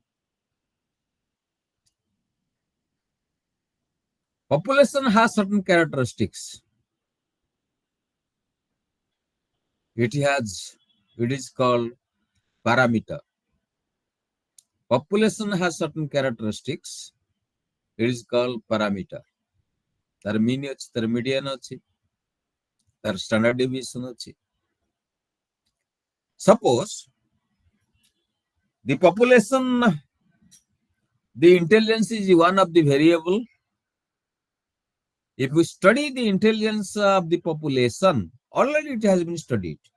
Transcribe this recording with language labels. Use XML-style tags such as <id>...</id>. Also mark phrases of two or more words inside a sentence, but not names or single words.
<en>Population has certain characteristics. It is called parameter. Population has certain characteristics. It is called parameter.</en> <or>ତାର mean ଅଛି, ତାର median ଅଛି, ତାର standard deviation ଅଛି.</or> <en>Suppose the population, the intelligence is one of the variable. If we study the intelligence of the population, already it has been studied.</en>